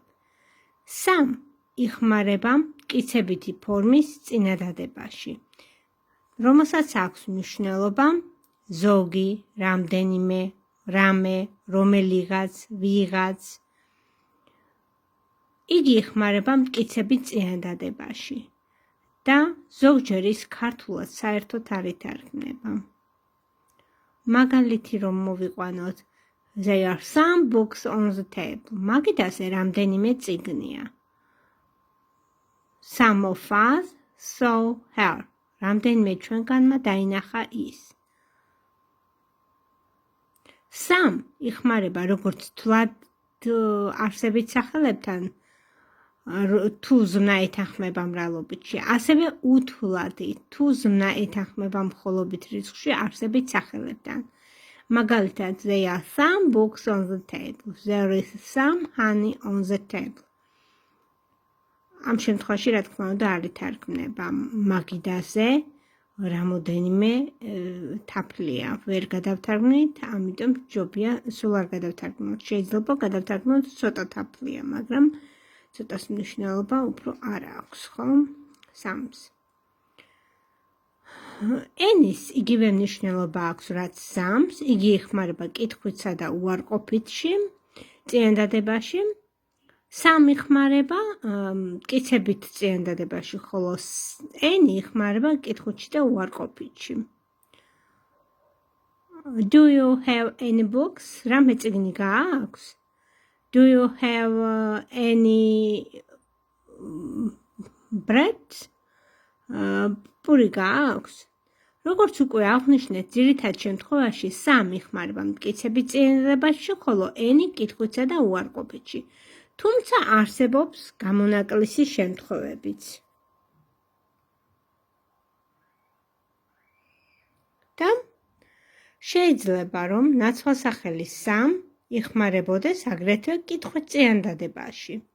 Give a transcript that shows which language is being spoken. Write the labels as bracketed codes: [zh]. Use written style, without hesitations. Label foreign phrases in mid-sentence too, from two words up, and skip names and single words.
[ka] სამ იხმარება მტკიცებითი ფორმის წინადადებაში, რომელსაც აქვს მნიშვნელობა ზოგი, რამდენიმე, რამე, რომელიღაც, ვიღაც. იგი იხმარება მტკიცებით წინადადებაში და ზოგჯერ ის ქართულად საერთოდ არ ითარგმნება. მაგალითი რომ მოვიყვანოთ, [en] there are some books on the table. [ka] მაგიდაზე რამდენიმე წიგნია. [en] Some of us saw her. [ka] რამდენიმე ჩვენგანმა დაინახა ის. Some იხმარება როგორც თვლად არსებით სახელებთან თუ ზმნა ეთანხმება მრავლობითში, ასევე უთვლადი თუ ზმნა ეთანხმება მხოლობით რიცხვში არსებით სახელებთან. მაგალითად, [en] there are some books on the table. There is some honey on the table. [ka] ამ შემთხვევაში, რა თქმა უნდა, არ ითარგმნება მაგიდაზე რამოდენიმე თაფლია. ვერ გადავთარგმნით, ამიტომ ჯობია სულ არ გადავთარგმნოთ. შეიძლება გადავთარგმნოთ ცოტა თაფლია, მაგრამ ცოტას მნიშვნელობა უფრო არ აქვს, ხო? სამს. ენის იგივე მნიშვნელობა აქვს, რაც სამს, იგი იხმარება კითხვისა და უარყოფითში, წინადადებაში. სამ იხმარება მტკიცებით წინადადებაში, ხოლო ენი იხმარება კითხვით და უარყოფითში. [en] Do you have any books? [ka] რამე წიგნი გააქვს? [en] Do you have any bread? [ka] პური გააქვს? როგორც უკვე აღვნიშნეთ, ძირითად შემთხვევაში სამ იხმარება მტკიცებით წინადადებაში, ხოლო ენი კითხვისა და უარყოფითში. თუმცა არსებობს გამონაკლისის შემთხვევებიც. და შეიძლება რომ ნაცვალსახელი სამ იხმარებოდეს აგრეთვე კითხვით წინადადებაში.